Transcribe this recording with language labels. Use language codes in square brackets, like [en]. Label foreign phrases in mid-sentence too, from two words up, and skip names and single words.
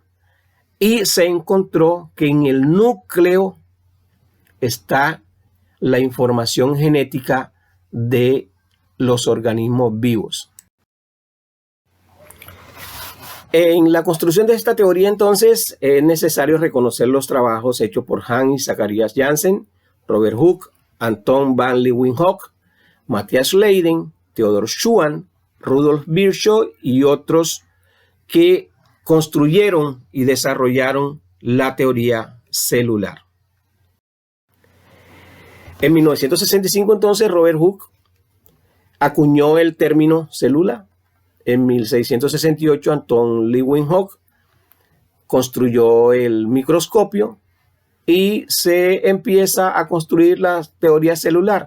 [es] Y se encontró que en el núcleo está la información genética de los organismos vivos. En la construcción de esta teoría, entonces, es necesario reconocer los trabajos hechos por Hans y Zacharias Janssen, Robert Hooke, Anton van Leeuwenhoek, Matthias Leiden, Theodor Schwann, Rudolf Virchow y otros que construyeron y desarrollaron la teoría celular. En 1965, entonces, Robert Hooke acuñó el término célula. En 1668, Anton Leeuwenhoek construyó el microscopio y se empieza a construir la teoría celular.